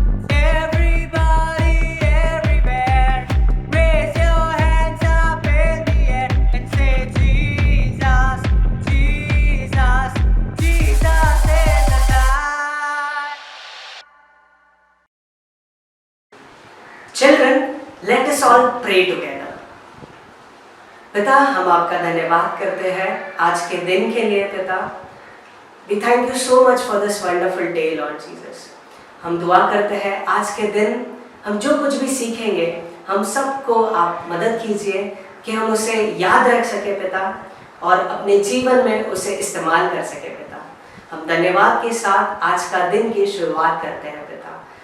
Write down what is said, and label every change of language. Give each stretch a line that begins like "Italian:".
English: Everybody, everywhere, raise your hands up in the air and say, Jesus, Jesus, Jesus is alive. Children, let us all pray together.
Hindi: पिता, हम आपका धन्यवाद करते हैं आज के दिन के लिए पिता.
English: We thank you so much for this wonderful day, Lord Jesus.
Hindi: हम दुआ करते हैं आज के दिन हम जो कुछ भी सीखेंगे हम सबको आप मदद कीजिए कि हम उसे याद रख सके पिता और अपने जीवन में उसे इस्तेमाल कर सके पिता. हम धन्यवाद के साथ आज का दिन की शुरुआत करते हैं पिता.